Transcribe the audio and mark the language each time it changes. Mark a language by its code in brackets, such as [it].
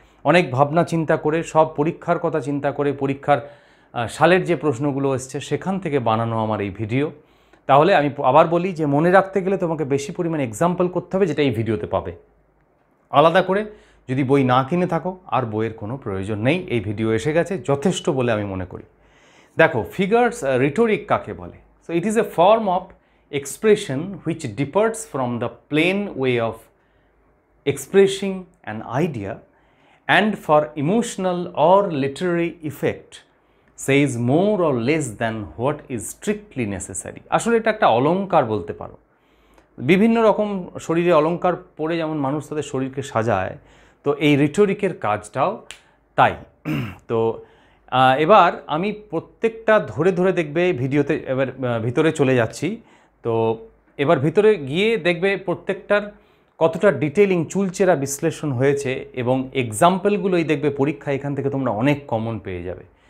[bn] অনেক ভাবনা চিন্তা করে, সব পরীক্ষার কথা চিন্তা করে, পরীক্ষার সালের যে প্রশ্নগুলো এসছে সেখান থেকে বানানো আমার এই ভিডিও। তাহলে আমি আবার বলি যে মনে রাখতে গেলে তোমাকে বেশি পরিমাণে এক্সাম্পল করতে হবে, যেটা এই ভিডিওতে পাবে। আলাদা করে যদি বই না কিনে থাকো, আর বইয়ের কোনো প্রয়োজন নেই, এই ভিডিও এসে গেছে যথেষ্ট বলে আমি মনে করি। দেখো, ফিগার্স রিটোরিক কাকে বলে? [en] So it is a form of expression which differs from the plain way of expressing an idea and for emotional or literary effect says more or less than what is strictly necessary. [bn] আসলে এটা একটা অলংকার বলতে পারো। বিভিন্ন রকম শরীরে অলংকার পরে যেমন মানুষ তাদের শরীরকে সাজায়, তো এই রিটোরিকের কাজটাও তাই। তো এবার আমি প্রত্যেকটা ধরে ধরে দেখবে ভিডিওতে, এবার ভিতরে চলে যাচ্ছি। তো এবার ভিতরে গিয়ে দেখবে প্রত্যেকটার কতটা ডিটেলিং, চুলচেরা বিশ্লেষণ হয়েছে এবং এক্সাম্পলগুলোই দেখবে পরীক্ষা এখান থেকে তোমরা অনেক কমন পেয়ে যাবে।